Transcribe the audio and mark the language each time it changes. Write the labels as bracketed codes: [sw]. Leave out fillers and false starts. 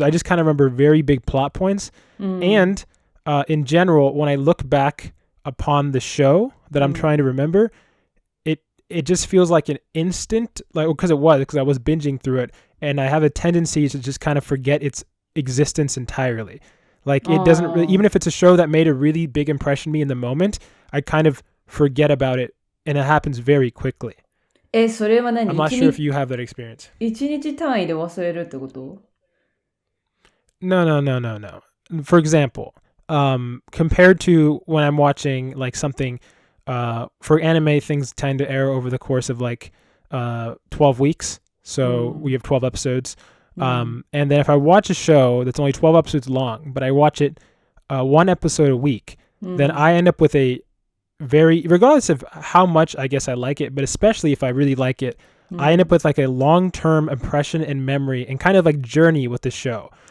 [en] I just kind of remember very big plot points. And in general, when I look back upon the show that I'm trying to remember, it just feels like an instant, like, because I was binging through it, and I have a tendency to just kind of forget its existence entirely. Like, it doesn't really, even if it's a show that made a really big impression on me in the moment, I kind of forget about it, and it happens very quickly. [ja] それは何? [en] I'm not sure if you have that experience. [ja] 一日単位で忘れるってこと? [en] No. For example, compared to when I'm watching like something, for anime, things tend to air over the course of like 12 weeks. So we have 12 episodes. And then if I watch a show that's only 12 episodes long, but I watch it one episode a week, then I end up with a regardless of how much I guess I like it, but especially if I really like it, I end up with like a long-term impression and memory and kind of like journey with the show.